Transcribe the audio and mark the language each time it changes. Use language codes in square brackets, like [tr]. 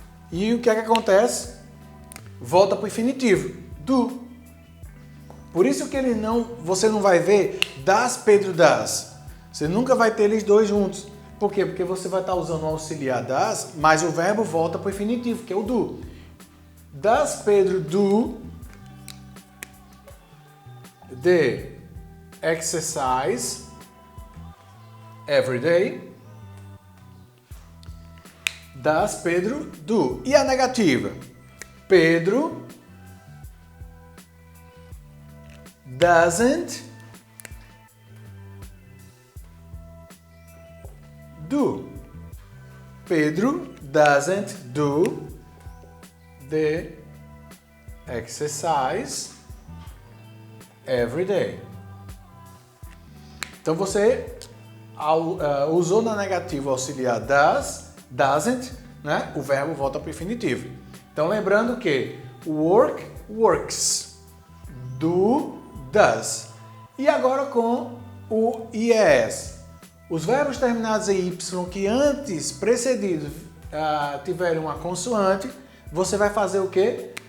[pt] E o que é que acontece? Volta para o infinitivo. Do. Por isso que você não vai ver das Pedro das. Você nunca vai ter eles dois juntos. Por quê? Porque você vai estar usando o auxiliar das, mas o verbo volta para o infinitivo, que é o do. [en] Does Pedro do the exercise every day? Does Pedro do? [pt] E a negativa? [en] Pedro doesn't do. Pedro doesn't do the exercise every day. [pt] Então você usou na negativa o auxiliar doesn't, né? O verbo volta para o infinitivo. Então lembrando que work, works, do, does. E agora com o IES. Os verbos terminados em Y que antes precedidos tiverem uma consoante, você vai fazer o quê?